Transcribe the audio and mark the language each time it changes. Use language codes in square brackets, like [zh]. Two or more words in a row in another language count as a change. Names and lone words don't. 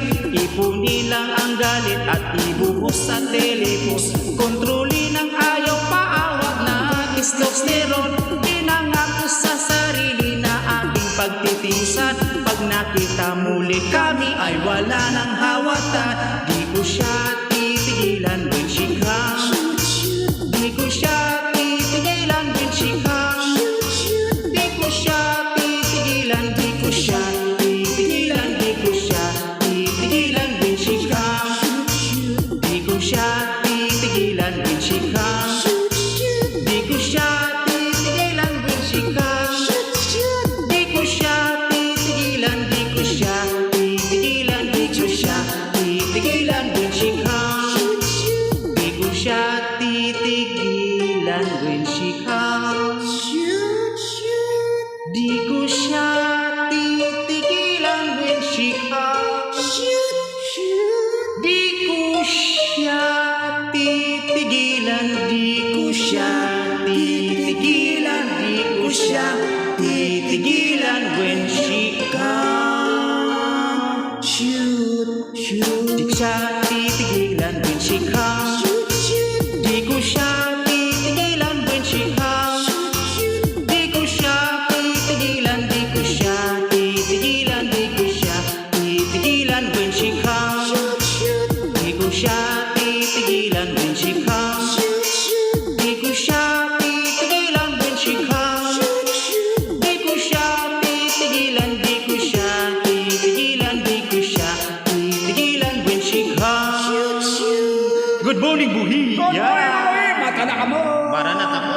[tl] Ipunin lang ang galit at ibuhos sa telepos. Kontrolin ang ayaw paawat na testosterone. Pinangako sa sarili na aking pagtitisan. Pag nakita muli kami ay wala nang hawatan. Di ko siya titigilan [en] when she come. [tl] Di ko siya titigilan [en] when she come. [tl] Di ko siya titigilan, di ko siya titigilan, di ko siya titigilan [en] when she come. [tl] Di ko siya titigilan [en] when she come. [tl] Di ko siya titigilan [en] when she come. [tl] Di ko siya titigilan, di ko siya titigilan, di ko siya titigilan [en] when she come. [tl] Di ko siya titigilan [en] when she come. [tl] Di ko siya titigilan [en] when she comes. [tl] Di ko siya titigilan, di ko siya titigilan, di ko siya titigilan [en] when she comes. [tl] Di ko siya titigilan [en] when she comes. [tl] Di ko siya titigilan [en] when she comes. [tl] Di ko siya titigilan, di ko siya titigilan, di ko siya titigilan [en] when she comes. [tl] Di ko siya titigilan [en] when she comes. [tl] Di ko siya titigilan [en] when she comes. [tl] Di ko siya titigilan, di ko siya titigilan, di ko siya titigilan [en] when she comes. Good morning, [ceb] Buhi! [en] Good morning, [ceb] Uy! Mata na ka mo! Maranata